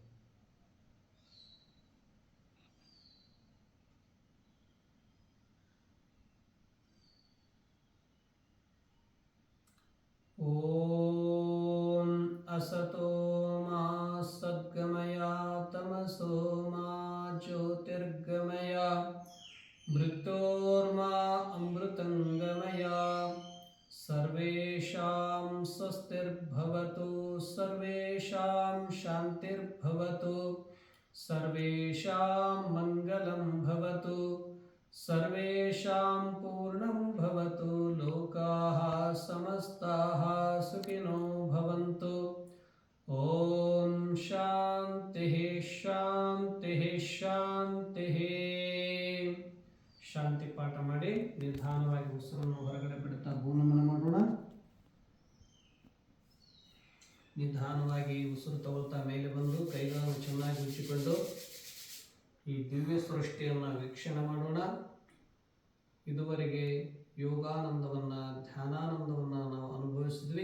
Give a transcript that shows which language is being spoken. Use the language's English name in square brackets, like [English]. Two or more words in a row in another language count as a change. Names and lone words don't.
[Sanskrit] ಓಂ ಅಸತೋ ಮಾ ಸದ್ಗಮಯ ತಮಸೋ ಮಾ ಜ್ಯೋತಿರ್ಗಮಯ ಮೃತ್ಯೋರ್ಮಾ ಅಮೃತಂಗಮಯ. ಸರ್ವೇಷಾಂ ಸ್ವಸ್ತಿರ್ಭವತು, ಸರ್ವೇಷಾಂ ಶಾಂತಿರ್ಭವತು, ಸರ್ವೇಷಾಂ ಮಂಗಲಂ ಭವತು, ಸರ್ವೇಷಾಂ ಪೂರ್ಣಂ ಭವತು. ಲೋಕಾಃ ಸಮಸ್ತಾಃ ಸುಖಿನೋ ಭವಂತು. ಓಂ ಶಾಂತಿ ಶಾಂತಿ ಶಾಂತಿ. [Kannada] ಶಾಂತಿ ಪಾಠ ಮಾಡಿ ನಿಧಾನವಾಗಿ ಉಸಿರನ್ನು ಹೊರಗಡೆ ಬಿಡುತ್ತಾ ಭೂನಮನ ಮಾಡೋಣ. ನಿಧಾನವಾಗಿ ಉಸಿರು ತಗೊಳ್ತಾ ಮೇಲೆ ಬಂದು ಕೈಗಳನ್ನು ಚೆನ್ನಾಗಿ ಉಜ್ಜಿಕೊಂಡು ಈ ದಿವ್ಯ ಸೃಷ್ಟಿಯನ್ನು ವೀಕ್ಷಣೆ ಮಾಡೋಣ. ಇದುವರೆಗೆ ಯೋಗಾನಂದವನ್ನು, ಧ್ಯಾನಾನಂದವನ್ನು ನಾವು ಅನುಭವಿಸಿದ್ವಿ.